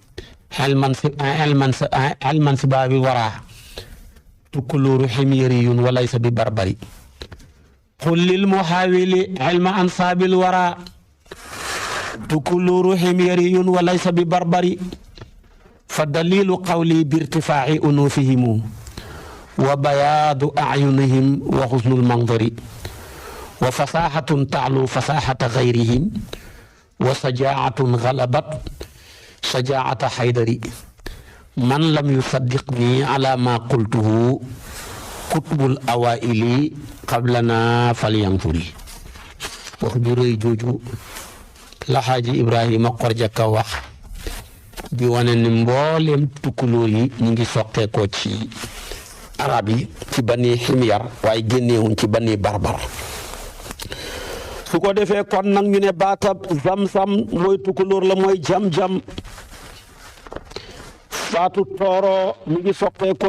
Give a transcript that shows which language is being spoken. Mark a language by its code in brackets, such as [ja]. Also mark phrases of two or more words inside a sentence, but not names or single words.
[ar] علماً سي بابي ورى تكلور حميريون وليس ببربري قل للمحاول علم أنساب الورى تكلور حميريون وليس ببربري فدليل قولي بارتفاع أنوفهم وبياض أعينهم وحسن المنظر وفصاحة تعلو فصاحة غيرهم وشجاعة غلبت شجاعة حيدر من لم يصدقني على ما قلته كتب الأوائل قبلنا فلينظر [wo] wax ju rëy jooju la Xaaji Ibrahima Khorja Ka wax di wane ni mbooleem tukulóor yi ñu ngi soqeekoo ci arab yi ci bani Himyar waaye génneewuñ ci bani barbar su ko defee kon nag ñu ne baatab zam-zam mooy tukulóor la mooy jam-jam baatu tooro mi ngi soqeekoo